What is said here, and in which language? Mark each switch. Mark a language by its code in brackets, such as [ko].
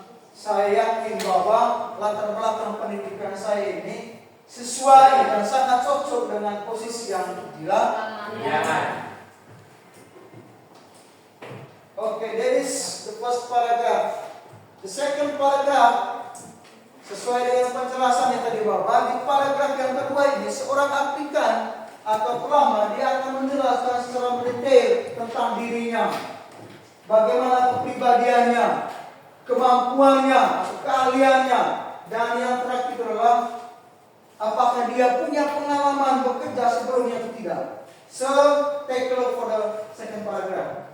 [id] Saya yakin bahwa latar belakang pendidikan saya ini sesuai dan sangat cocok dengan posisi yang dilamar. [en] Okay, that is the first paragraph. The second paragraph [id] sesuai dengan penjelasan yang tadi bahwa di paragraf yang kedua ini seorang aplikan atau pelamar dia akan menjelaskan secara mendetail tentang dirinya, bagaimana kepribadiannya, kemampuannya, keahliannya, dan yang terakhir adalah apakah dia punya pengalaman bekerja sebelumnya atau tidak. [en] So take a look for the second paragraph.